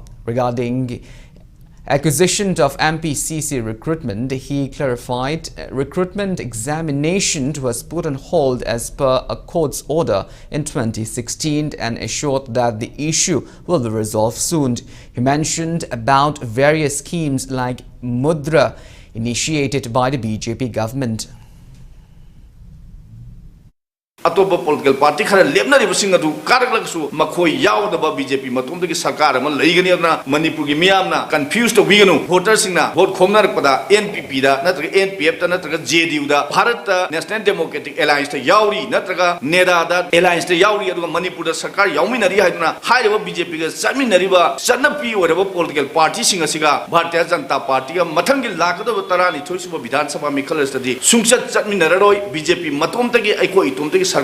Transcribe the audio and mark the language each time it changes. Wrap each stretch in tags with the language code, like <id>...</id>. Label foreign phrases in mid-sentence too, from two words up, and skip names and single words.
<en>Regarding acquisition of MPCC recruitment, he clarified recruitment examination was put on hold as per a court's order in 2016 and assured that the issue will be resolved soon. He mentioned about various schemes like Mudra initiated by the BJP government.</en> <mni>अतोप</mni> <en>political party</en> <mni>খরা লেপনরিবসিং অদু কারগলগসু মখোয় যাওদবা বীজেপী মতোমদগী সরকার অমা লৈগনি অদনা মণিপুর গী মীয়ামনা কনফিউজ তো বিগনু ভোটর সিংনা ভোট খোমনরপদা এনপীপী দা নত্রগা এনপীএফ দা নত্রগা জেডীযু দা ভারত নেশনেল ডেমোক্রেটিক অলায়েন্স দা যাওরী নত্রগা নেডা দা অলায়েন্স দা যাওরী অদুগা মণিপুর দা সরকার যাওমিনরী হাইদনা হাইরবা বীজেপী গা চমিনরিবা চনপী ওরবা</mni> <en>political party</en> <mni>সিং অসিগা ভারতীয় জনতা পার্টী গা মথংগী লাকদবা তরানি থোইসুবা বিধানসভা মিখলসদি সুংচত চমিনররোই বীজেপী মতোমতগী অইকো ইতোমতগী</mni>